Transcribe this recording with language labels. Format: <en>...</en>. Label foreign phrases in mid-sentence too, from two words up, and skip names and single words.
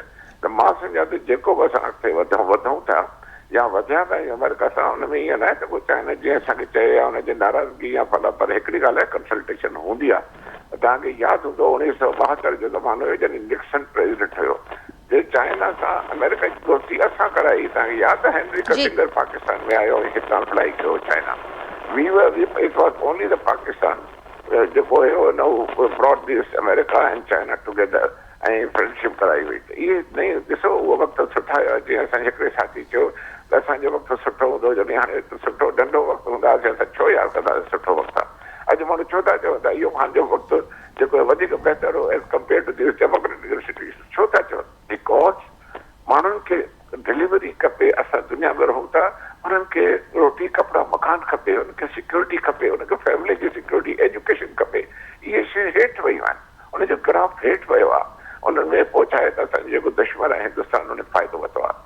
<sd>त मां सम्झां थो जेको बि असां अॻिते वधूं था या वधिया था अमेरिका सां, हुन में ईअं न आहे त पोइ चाइना जीअं असांखे चए या हुनजी नाराज़गी या फला, पर हिकिड़ी ॻाल्हि आहे कंसल्टेशन हूंदी आहे। तव्हांखे यादि हूंदो 1972 जो ज़मानो हुयो जॾहिं निक्सन प्रेसिडेंट हुयो, जे चाइना सां अमेरिका जी दोस्ती असां कराई। तव्हांखे यादि आहे हेनरी किसिंजर पाकिस्तान में आयो ऐं हितां फ्लाई कयो चाइना।</sd> <en>it was only the Pakistan</en> <sd>जेको हुयो न उहो</sd> <en>brought this America and China together</en> <sd>ऐं फ्रेंडशिप कराई वई। त इहे नई ॾिसो उहो वक़्तु सुठा हुया। जीअं असां हिकिड़े साथी चयो त असांजो वक़्तु सुठो हूंदो जॾहिं हाणे सुठो नंढो वक़्तु हूंदा हुआसीं असां छो यादि कंदासीं सुठो वक़्तु आहे। अॼु माण्हू छो था चवनि था इहो मुंहिंजो वक़्तु जेको वधीक बहितर हो</sd> <en>as compare to this democratic cities,</en> <sd>छो था चवनि? बिकॉज़ माण्हुनि खे डिलीवरी खपे। असां दुनिया में रहूं था, उन्हनि खे रोटी कपिड़ा मकान खपे, उनखे सिक्योरिटी खपे, उनखे फैमिली जी</sd> <en>security education</en> <sd>खपे। इहे शयूं हेठि वयूं आहिनि, उनजो ग्राफ हेठि वियो आहे। उन्हनि में पहुचाए त असांजो जेको दुश्मन आहे हिंदुस्तान उन फ़ाइदो वरितो आहे।</sd>